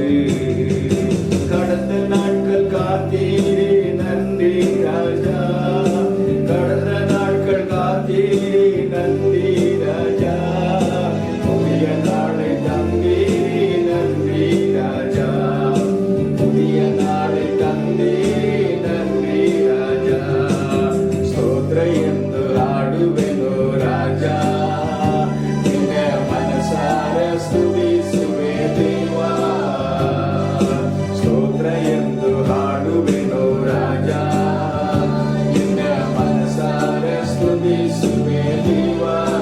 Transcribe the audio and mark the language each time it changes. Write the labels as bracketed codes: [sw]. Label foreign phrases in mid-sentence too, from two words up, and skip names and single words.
[ta] கடந்த நாட்கள் காத்தீரே நன்றி ராஜா, கடந்த நாட்கள் காத்தீரே நன்றி ராஜா, புதிய நாளை தந்தீரே நன்றி ராஜா, புதிய நாளை தந்தீரே நன்றி ராஜா. [kn] ಸ್ತೋತ್ರ ಎಂದು ಹಾಡುವೆನು ರಾಜಾ, ನಿನ್ನ ಮನಸಾರ ಸ್ತುತಿಸುವೆ ದೇವಾ. ಸ್ತೋತ್ರ ಎಂದು ಹಾಡುವೆನು ರಾಜಾ, ನಿನ್ನ ಮನಸಾರ ಸ್ತುತಿಸುವೆ ದೇವಾ.